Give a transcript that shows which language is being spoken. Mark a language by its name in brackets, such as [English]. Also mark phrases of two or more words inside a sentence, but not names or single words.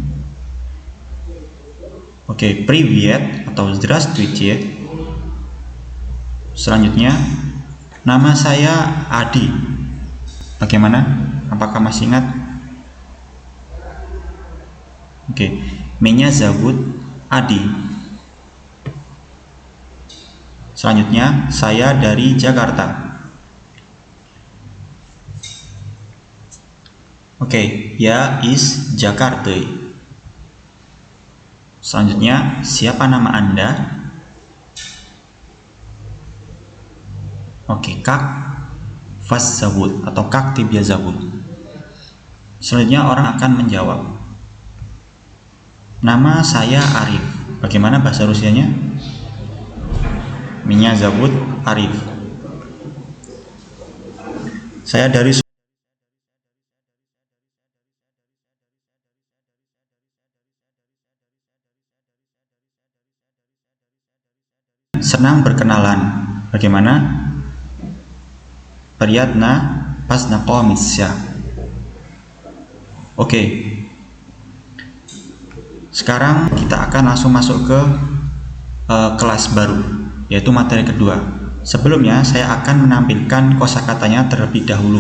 [Indonesian] Oke, привет atau здравствуйте. Selanjutnya, nama saya Adi. Bagaimana? Apakah masih ingat? Oke, [Russian] меня зовут Adi. [Indonesian] Selanjutnya, saya dari Jakarta. [Russian] Oke, ya is Jakarta. [Indonesian] Selanjutnya, siapa nama Anda? [Russian] Oke, как вас зовут atau как тебя зовут. [Indonesian] Selanjutnya orang akan menjawab, nama saya Arif. Bagaimana bahasa Rusianya? [Russian] Меня зовут Arif. [Indonesian] Saya dari senang berkenalan. Bagaimana? [Russian] Приятно познакомиться. [Indonesian] Oke. Sekarang kita akan langsung masuk ke kelas baru, yaitu materi kedua. Sebelumnya saya akan menampilkan kosakatanya terlebih dahulu.